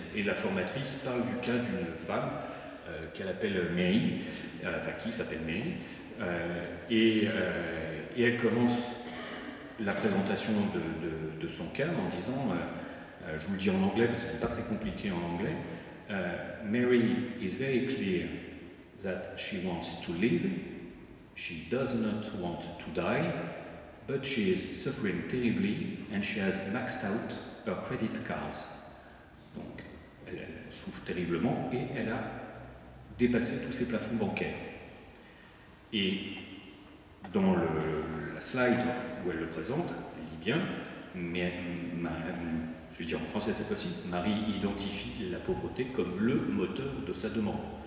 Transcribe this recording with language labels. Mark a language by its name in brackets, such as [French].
[French] Et la formatrice parle du cas d'une femme qu'elle appelle Mary, qui s'appelle Mary, et elle commence la présentation de son cas en disant, je vous le dis en anglais parce que c'est pas très compliqué en anglais, [English] Mary is very clear that she wants to live, she does not want to die, but she is suffering terribly and she has maxed out her credit cards. [French] Donc, elle souffre terriblement et elle a dépassé tous ses plafonds bancaires. Et dans la slide où elle le présente, elle dit bien, mais je vais dire en français cette fois-ci, Marie identifie la pauvreté comme le moteur de sa demande.